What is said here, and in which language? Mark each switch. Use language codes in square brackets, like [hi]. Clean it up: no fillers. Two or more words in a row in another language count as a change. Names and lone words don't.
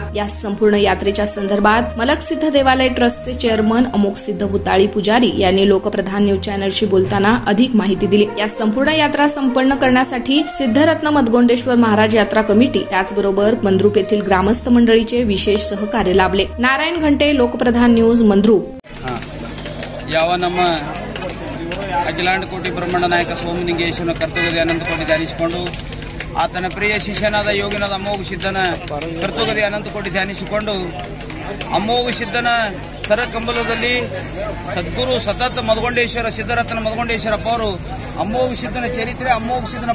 [mr] या संपूर्ण यात्रेच्या संदर्भात मलकसिद्ध देवालय ट्रस्टचे चेअरमन अमोघसिद्ध भुताळी पुजारी यांनी लोकप्रधान न्यूज चॅनलशी बोलताना अधिक माहिती दिली। या संपूर्ण यात्रा संपन्न करण्यासाठी सिद्धरत्न मदगोंडेश्वर महाराज यात्रा कमिटी त्याचबरोबर मंद्रुप येथील ग्रामस्थ मंडळीचे विशेष सहकार्य लाभले। नारायण घंटे, लोकप्रधान न्यूज, मंद्रुप। [kn] ಯಾವ ನಮ್ಮ ಅಖಿಲಾಂಡ ಕೋಟಿ ಬ್ರಹ್ಮಾಂಡ ನಾಯಕ ಸೋಮಲಿಂಗೇಶ್ವರನ ಕರ್ತವ್ಯದ ಅನಂತ ಕೋಟಿ ಧ್ಯಾನಿಸಿಕೊಂಡು ಆತನ ಪ್ರಿಯ ಶಿಷ್ಯನಾದ ಯೋಗಿನಾದ ಅಮೋಘ ಸಿದ್ಧನ ಕರ್ತವ್ಯದ ಅನಂತ ಕೋಟಿ ಧ್ಯಾನಿಸಿಕೊಂಡು ಅಮೋಘ ಸಿದ್ಧನ ಸರಕಂಬಲದಲ್ಲಿ ಸದ್ಗುರು ಸತತ ಮದಗೊಂಡೇಶ್ವರ ಸಿದ್ದರತ್ನ ಮದಗೊಂಡೇಶ್ವರಪ್ಪ ಅವರು ಅಮೋಘ ಸಿದ್ಧನ ಚರಿತ್ರೆ, ಅಮೋಘ ಸಿದ್ಧನ